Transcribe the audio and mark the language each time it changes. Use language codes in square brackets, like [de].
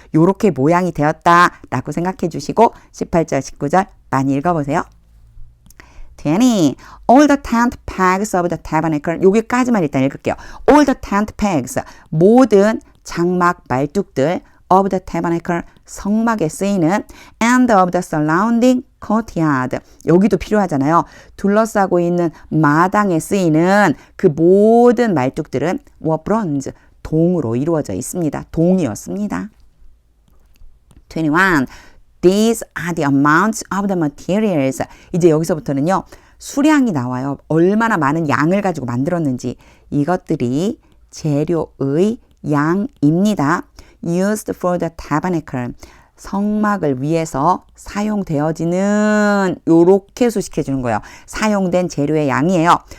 [ko] 요렇게 모양이 되었다라고 생각해 주시고 18절, 19절 많이 읽어보세요. [en] 20. All the tent pegs of the tabernacle. [ko] 여기까지만 일단 읽을게요. [en] All the tent pegs. [ko] 모든 장막 말뚝들 [en] of the tabernacle. [ko] 성막에 쓰이는 [en] and of the surrounding courtyard. [ko] 여기도 필요하잖아요. 둘러싸고 있는 마당에 쓰이는 그 모든 말뚝들은 [en] were bronze. [ko] 동으로 이루어져 있습니다. 동이었습니다. 21. [en] These are the amounts of the materials. [ko] 이제 여기서부터는요. 수량이 나와요. 얼마나 많은 양을 가지고 만들었는지. 이것들이 재료의 양입니다. [en] Used for the tabernacle. [ko] 성막을 위해서 사용되어지는 요렇게 수식해 주는 거예요. 사용된 재료의 양이에요.